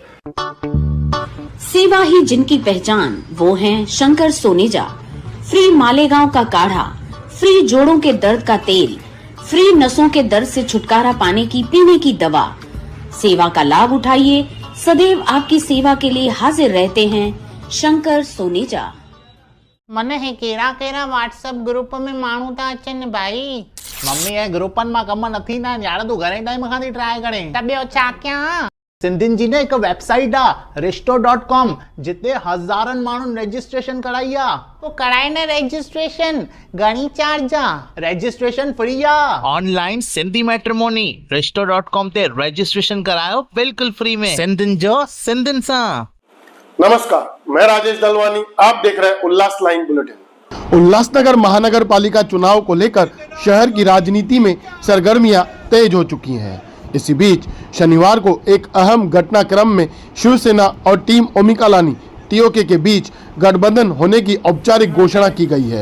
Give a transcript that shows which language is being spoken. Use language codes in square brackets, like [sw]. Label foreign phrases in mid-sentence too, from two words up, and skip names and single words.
[hi] सेवा ही जिनकी पहचान, वो हैं शंकर सोनेजा। फ्री मालेगांव का काढ़ा, फ्री जोड़ों के दर्द का तेल, फ्री नसों के दर्द से छुटकारा पाने की पीने की दवा। सेवा का लाभ उठाइए, सदैव आपकी सेवा के लिए हाजिर रहते हैं शंकर सोनेजा। [sd] मने हे केरा केरा WhatsApp ગ્રુપ में माण्हू था अचनि भाई। मम्मी ये ग्रुपन में कम नथी ना यार तू घणे टाइम खां थी ट्राई करे त ॿियो छा कयां। सिंधियुनि जी न हिकु वेबसाइट आहे resto.com जिते हज़ारनि माण्हुनि रजिस्ट्रेशन कराई आहे। तो कराए न रजिस्ट्रेशन, घणी चार्ज आहे? रजिस्ट्रेशन फ्री आहे। ऑनलाइन सिंधी मैट्रिमोनी resto.com ते रजिस्ट्रेशन करायो बिल्कुल फ्री में, सिंधियुनि जो सिंधियुनि सां। [hi] नमस्कार, मैं राजेश दलवानी, आप देख रहे हैं उल्लास लाइन बुलेटिन। उल्लासनगर महानगर पालिका चुनाव को लेकर शहर की राजनीति में सरगर्मियां तेज हो चुकी हैं। इसी बीच शनिवार को एक अहम घटनाक्रम में शिवसेना और टीम ओमिकालानी टीओके के बीच गठबंधन होने की औपचारिक घोषणा की गई है।